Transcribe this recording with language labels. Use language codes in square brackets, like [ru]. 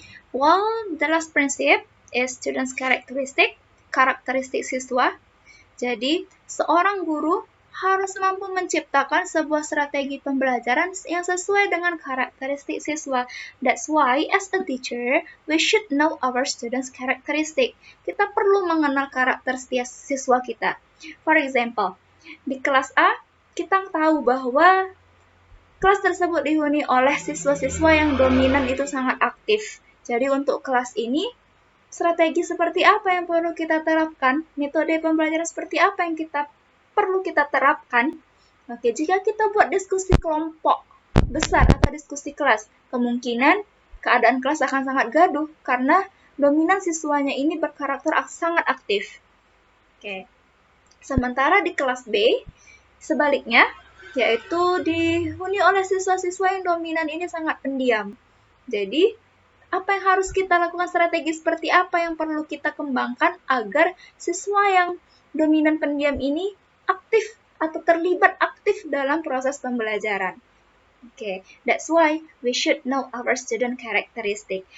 [en] Well, the last principle is students' karakteristik siswa. [id] Jadi, seorang guru harus mampu menciptakan sebuah strategi pembelajaran yang sesuai dengan karakteristik siswa. [en] That's why, as a teacher, we should know our students' characteristic. [id] Kita perlu mengenal karakter siswa kita. [en] For example, [id] di kelas A, kita tahu bahwa kelas tersebut dihuni oleh siswa-siswa yang dominan itu sangat aktif. Jadi untuk kelas ini, strategi seperti apa yang perlu kita terapkan? Metode pembelajaran seperti apa yang perlu kita terapkan? Oke, jika kita buat diskusi kelompok besar atau diskusi kelas, kemungkinan keadaan kelas akan sangat gaduh karena dominan siswanya ini berkarakter sangat aktif. Oke. Sementara di kelas B, sebaliknya, yaitu dihuni oleh siswa-siswa yang dominan ini sangat pendiam. Jadi, apa yang harus kita lakukan, strategi seperti apa yang perlu kita kembangkan agar siswa yang dominan pendiam ini aktif atau terlibat aktif dalam proses pembelajaran. [en] Oke, that's why we should know our student characteristic.